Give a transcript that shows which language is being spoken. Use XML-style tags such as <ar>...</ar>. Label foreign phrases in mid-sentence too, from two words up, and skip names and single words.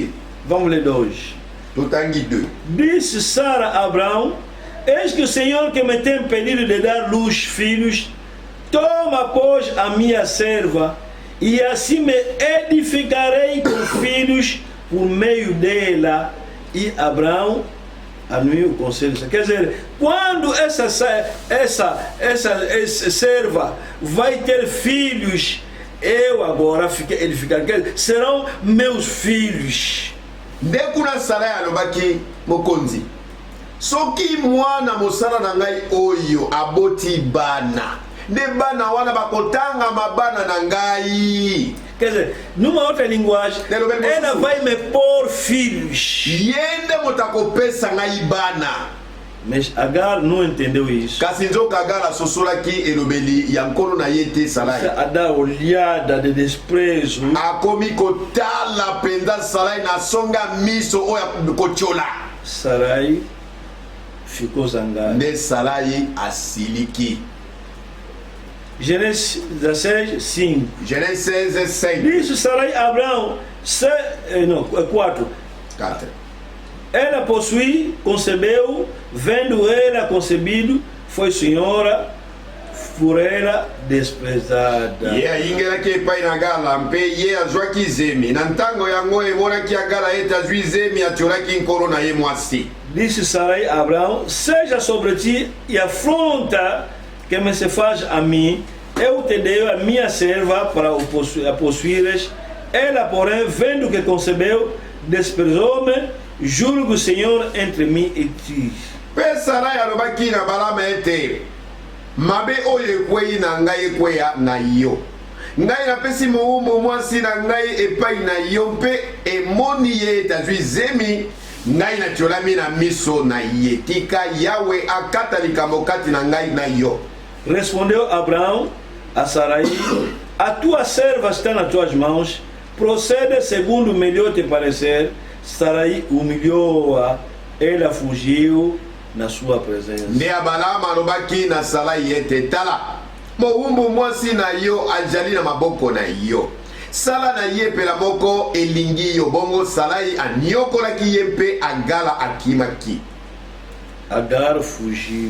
<pt>Vamos ler hoje.</pt> <ln>Totangi 2.</ln> <pt>Disse Sara a Abraão: Eis que o Senhor que me tem impedido de dar luz filhos, toma, pois, a minha serva, e assim me edificarei com filhos por meio dela. E Abraão anuiu o conselho. Quer dizer, quando essa serva vai ter filhos, eu agora edificar, serão meus filhos.</pt> <ln>Ndekuna Sara alobaki mokonzi, soki mwana mosala na ngai oyo aboti bana, nde bana wana bakotanga mabana na ngai.</ln> <pt>Quer dizer, numa outra linguagem, ela vai me pôr filhos.</pt> <ln>Yende motakopesa ngai bana.</ln> <pt>Mas Agar não entendeu isso.</pt> <ln>Kasi nzoka Agar asosolaki elobeli ya nkolo na ye te Sarai.</ln> <pt>A dar olhada de desprezo.</pt> <ln>Akomi kotala penza Sarai na songa miso oya kochola.</ln> <pt>Sarai ficou zangada.</pt> <ln>Ne Sarai asiliki.</ln> <pt>Gênesis 16, 5. Gênesis 16, 5. Disse Sarai a Abraão, 4. Ela possui, concebeu, vendo ela concebido, foi senhora, por ela desprezada.</pt> <ln>Ye ayingelaki epai na Gala mpe ye azwaki zemi na ntango yango emonaki Agala ete azwi zemi atiolaki nkolo na ye mwasi.</ln> <pt>Disse Sarai a Abraão: seja sobre ti e afronta que me se faz a mim, eu te dei a minha serva para a possuires. Ela, porém, vendo que concebeu, desprezou-me. Julgo o Senhor entre mim e ti.</pt> <ln>Pe Sarai alobaki na balama ete mabe oyo ekwei na ngai ekweya na yo. Ngai napesi mowumbu mwasi na ngai epai na yo mpe emoni ye ete azwi zemi ngai natiolami na miso na ye. Tika Yawe akata likambo kati na ngai na yo.</ln> <pt>Respondeu Abraão a Sarai: a tua serva está nas tuas mãos, procede segundo o melhor te parecer. Sarai humilhou-a, ela fugiu na sua presença.</pt> <ln>Nde Abalama alobaki na Sarai ete tala mowumbu mwasi na yo ajali na maboko na yo. Sala na ye pela moko elingi yo. Bongo Sarai aniokolaki ye mpe Agala akimaki.</ln> <pt>Agar fugiu.</pt>